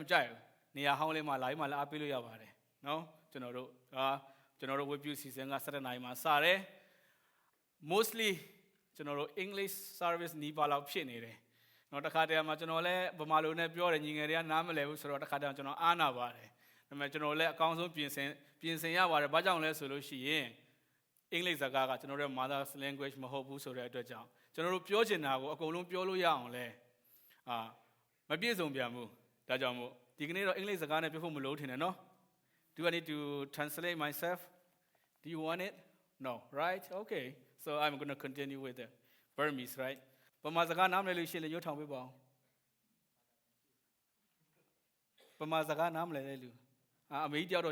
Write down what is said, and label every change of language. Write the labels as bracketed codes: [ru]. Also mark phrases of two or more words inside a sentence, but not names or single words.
[my] ကြိုက်ဘူးနေရာဟောင်းလေးမှာလာပြီးမှလည်းအားပေးလို့ရပါတယ်เนาะကျွန်တော်တို့ဝေပြုစီစဉ်က7နာရီမှာစတယ် mostly ကျွန်တော်တို့ [en] English service [my] နီးပါး လောက်ဖြစ်နေတယ်เนาะတခါတည်းမှာကျွန်တော်လည်းဗမာလိုနဲ့ပြောတယ်ညီငယ်တွေကနားမလည်ဘူးဆိုတော့တခါတည်းကျွန်တော်အားနာပါတယ်ဒါပေမဲ့ကျွန်တော်လည်းအကောင်းဆုံးပြင်ဆင်ရပါတယ်ဘာကြောင့်လဲဆိုလို့ရှိရင်အင်္ဂလိပ်စကားကကျွန်တော်တို့ [en] mother language [my] မဟုတ်ဘူးဆိုတဲ့အတွက်ကြောင့်ကျွန်တော်တို့ပြောချင်တာကိုအကုန်လုံးပြောလို့ရအောင်လဲမပြည့်စုံပြန်ဘူးဒါကြောင့်မို့ဒီကနေ့တော့အင်္ဂလိပ်စကားနဲ့ပြောဖို့မလိုထင်တယ်နော် [en] Do I need to translate myself? Do you want it? No, right? Okay. So I'm going to continue with the Burmese, right? [my] ပမာစကားနားမလည်လို့ရှိရင်ရွတ်ထောင်ပေးပါဦးပမာစကားနားမလည်တဲ့လူအမေကြီးတယောက်တော့